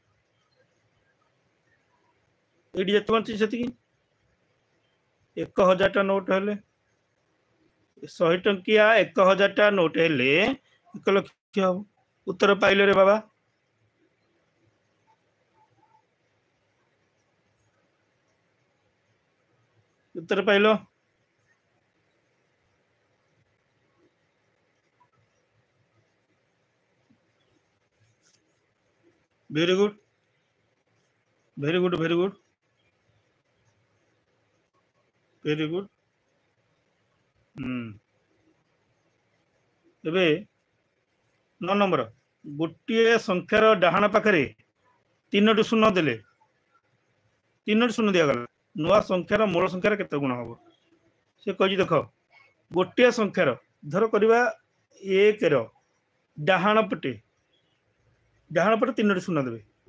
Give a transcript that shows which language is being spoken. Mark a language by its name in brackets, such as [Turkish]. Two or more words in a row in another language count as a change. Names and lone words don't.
[Odia] ଏଡି ଯେତ ବଞ୍ଚି ସେଠି 1000 ଟା ନୋଟ ହେଲେ 100 ଟଙ୍କିଆ 1000 ଟା ନୋଟ ହେଲେ 1 ଲକ୍ଷ ହବ ଉତ୍ତର ପାଇଲ ରେ ବାବା ଉତ୍ତର ପାଇଲ [English] very good very good very good very good [Odia] ଏବେ 9 ନମ୍ବର ଗୋଟେ ସଂଖ୍ୟାର ଡାହାଣ ପାଖରେ 3ଟି ଶୂନ୍ୟ ଦେଲେ 3ଟି ଶୂନ୍ୟ ଦିଆ ଗଲା ନୂଆ ସଂଖ୍ୟାର ମୂଳ ସଂଖ୍ୟାର କେତେ ଗୁଣ ହବ ସେ କହି ଦେଖ ଗୋଟେ ସଂଖ୍ୟାର ଧର କରିବା 1 ର ଡାହାଣ ପଟେ 3ଟି ଶୂନ୍ୟ ଦେବେ